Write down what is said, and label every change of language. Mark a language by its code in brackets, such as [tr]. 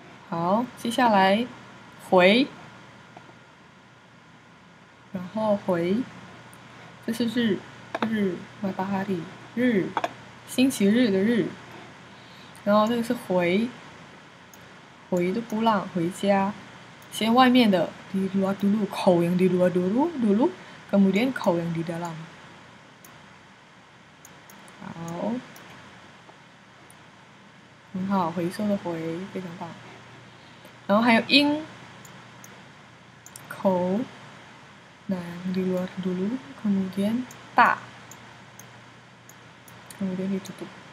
[zh] 好，接下来回，然后回，这是日，日 matahari 日，星期日的日。然后这个是回，回的波浪回家。先外面的 [id] di luar dulu, 口 yang di luar dulu, kemudian 口 yang di dalam. [zh] 好，很好，回收的回，非常棒。然后还有音， [id] 口， nah yang di luar dulu, kemudian 大， kemudian ditutup.